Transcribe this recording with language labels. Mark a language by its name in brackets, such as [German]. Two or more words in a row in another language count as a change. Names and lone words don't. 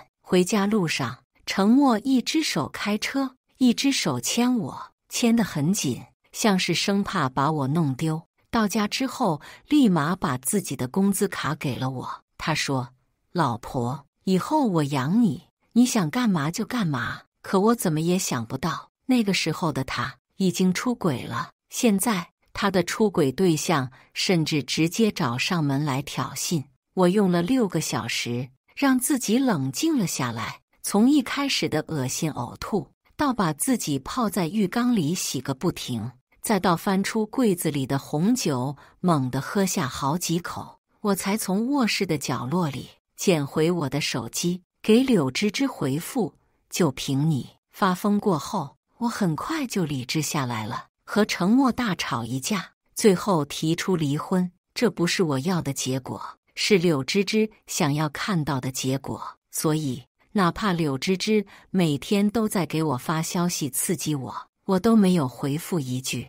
[Chinese] 回家路上，程默一只手開車，一只手牽我，牽得很緊，像是生怕把我弄丟。到家之後，立馬把自己的工資卡給了我。他說，老婆，以後我養你，你想幹嘛就幹嘛。可我怎麼也想不到，那個時候的他已經出軌了。現在他的出軌對象甚至直接找上門來挑釁。我用了6個小時讓自己冷靜了下來，從一開始的惡心嘔吐，到把自己泡在浴缸裡洗個不停，再到翻出櫃子裡的紅酒猛地喝下好幾口，我才從臥室的角落裡撿回我的手機，給柳芝芝回復，就憑你。發瘋過後，我很快就理智下來了，和程默大吵一架，最後提出離婚。這不是我要的結果，是柳芝芝想要看到的結果。所以哪怕柳芝芝每天都在給我發消息刺激我，我都沒有回復一句。